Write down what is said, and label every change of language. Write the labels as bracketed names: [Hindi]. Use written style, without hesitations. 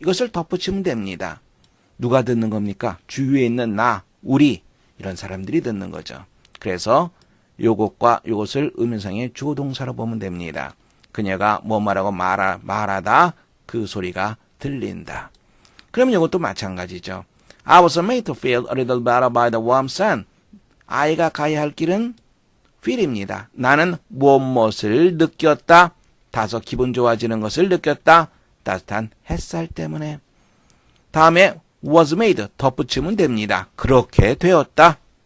[Korean] 이것을 덧붙이면 됩니다. 누가 듣는 겁니까? 주위에 있는 나, 우리 이런 사람들이 듣는 거죠. 그래서 요것과 요것을 의미상의 주어동사로 보면 됩니다. 그녀가 뭐 말하고 말하다 그 소리가 들린다. 그러면 이것도 마찬가지죠. [English] I was made to feel a little better by the warm sun. [Korean] 아이가 가야 할 길은 feel입니다. 나는 무엇을 느꼈다. 다소 기분 좋아지는 것을 느꼈다. 따뜻한 햇살 때문에. 다음에 was made 덧붙이면 됩니다. 그렇게 되었다.